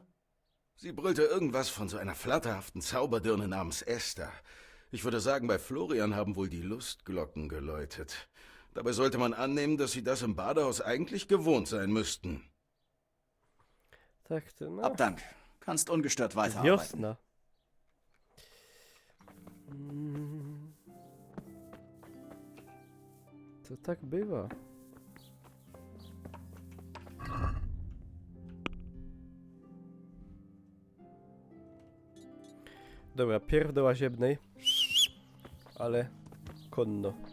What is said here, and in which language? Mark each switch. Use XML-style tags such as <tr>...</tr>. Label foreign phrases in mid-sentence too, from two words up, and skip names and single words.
<de>Sie brüllte irgendwas von so einer flatterhaften Zauberdirne namens Esther. Ich würde sagen, bei Florian haben wohl die Lustglocken geläutet. Dabei sollte man annehmen, dass sie das im Badehaus eigentlich gewohnt sein müssten. Abdank. Kannst ungestört weiterarbeiten.</de> <pl>Wiosna. To tak bywa. Dobra, pierw do łaziebnej, ale konno.</pl>